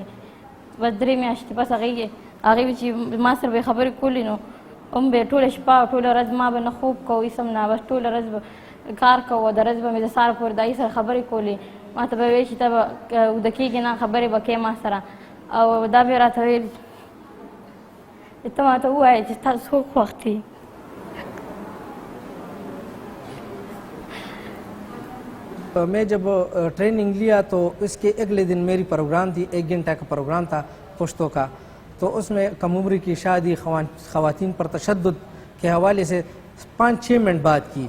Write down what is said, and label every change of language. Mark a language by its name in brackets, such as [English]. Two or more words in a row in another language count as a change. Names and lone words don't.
[Pashto] بس 3 میاشتې پس هغې چې ما سره به یې خبرې کولې نو هم به یې ټوله شپه او ټوله ورځ ما به نه خوب کوو هېڅ هم نه، بس ټوله ورځ به کار کوو، د ورځ به مې د سهار پورې د هغې سره خبرې کولې. ما ته به یې ویل چې ته به اوده کېږې نه، خبرې به کوې ما سره. او دا به یې راته ویل چې ته ما ته ووایې چې تا څوک خوښ دي. [Urdu] میں جب ٹریننگ لیا تو اس کے اگلے دن میری پروگرام تھی، 1 گھنٹہ کا پروگرام تھا پشتوں کا. تو اس میں کم عمری کی شادی، خواتین پر تشدد کے حوالے سے 5-6 منٹ بات کی.